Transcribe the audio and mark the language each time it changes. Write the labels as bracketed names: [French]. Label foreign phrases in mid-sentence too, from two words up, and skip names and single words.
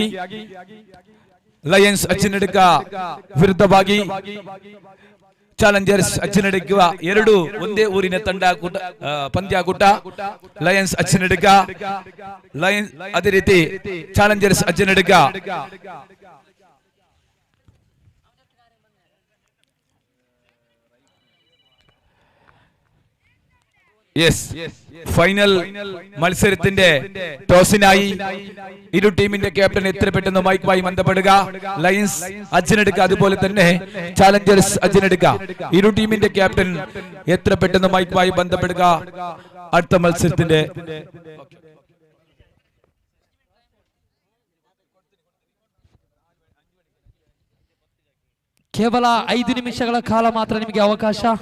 [Kannada] ಲಯನ್ಸ್ ಅಜ್ಜಿನಡ್ಕ ವಿರುದ್ಧವಾಗಿ ಚಾಲೆಂಜರ್ಸ್ ಅಜ್ಜಿನಡ್ಕ, ಎರಡು ಒಂದೇ ಊರಿನ ಪಂದ್ಯಾಕೂಟ. ಲಯನ್ಸ್ ಅಜ್ಜಿನಡ್ಕ, ಲಯನ್ಸ್ ಅದೇ ರೀತಿ ಚಾಲೆಂಜರ್ಸ್ ಅಜ್ಜಿನಡ್ಕ. [Malayalam] യെസ്, ഫൈനൽ മത്സരത്തിന്റെ ടോസിനായി ഇരു ടീമിന്റെ ക്യാപ്റ്റൻ എത്ര പെട്ടെന്ന് മൈക്കുമായി ബന്ധപ്പെടുക. ലയൻസ് അജ്ജിനെടുക്ക, അതുപോലെ തന്നെ ചാലഞ്ചേഴ്സ് അജ്ജിനെടുക്ക. ഇരു ടീമിന്റെ ക്യാപ്റ്റൻ എത്ര പെട്ടെന്ന് മൈക്കുമായി ബന്ധപ്പെടുക. അടുത്ത മത്സരത്തിന്റെ [Kannada] ಕೇವಲ 5 ನಿಮಿಷಗಳ ಕಾಲ ಮಾತ್ರ ನಿಮಗೆ ಅವಕಾಶ.